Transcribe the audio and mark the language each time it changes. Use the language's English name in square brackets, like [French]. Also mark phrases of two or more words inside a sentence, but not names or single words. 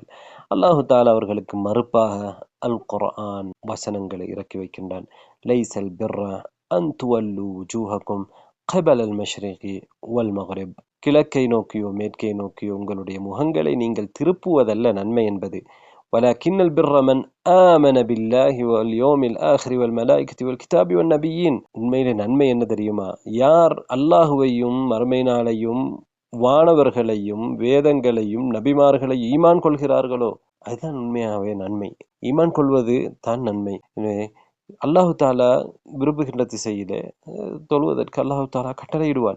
[Arabic] الله تعالى [Tamil] அவர்களுக்கு மறுப்பாக அல் குர்ஆன் வசனங்களை இறக்கி வைக்கின்றான். [Arabic] ليس البر أن تولوا وجوهكم قبل المشرق والمغرب. [Tamil] கிழக்கை நோக்கியோ மேற்கை நோக்கியோ உங்களுடைய முகங்களை நீங்கள் திருப்புவதல்ல நன்மை என்பது. [Arabic] ولكن البر من آمن بالله واليوم الآخر والملائكة والكتاب والنبيين. [Tamil] உண்மையிலே நன்மை என்ன தெரியுமா? யார் அல்லாஹுவையும் மறுமை நாளையும் வானவர்களையும் வேதங்களையும் நபிமார்களையும் ஈமான் கொள்கிறார்களோ அதுதான் உண்மையாகவே நன்மை. ஈமான் கொள்வது தான் நன்மை. [Arabic] الله تعالى [Tamil] விரும்புகின்ற திசையிலே தொழுவதற்கு [Arabic] الله تعالى [Tamil] கட்டளையிடுவான்.